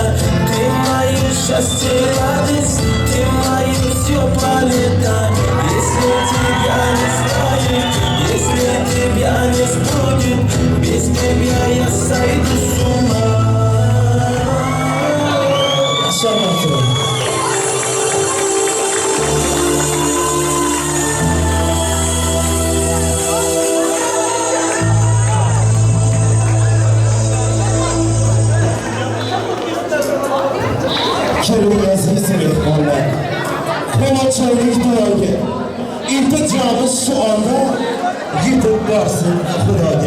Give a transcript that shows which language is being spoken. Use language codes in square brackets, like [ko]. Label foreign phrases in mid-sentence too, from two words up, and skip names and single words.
[ru] Ты мое счастье, радость, ты мое все планета. Если тебя не станет, если тебя не будет, без тебя я сойду с ума. Шамахтер. [uz] Kelin aziz mehmonlar, qo'noqchaylik duoga, iltijomimiz shu onda yetib borsin Xudoga.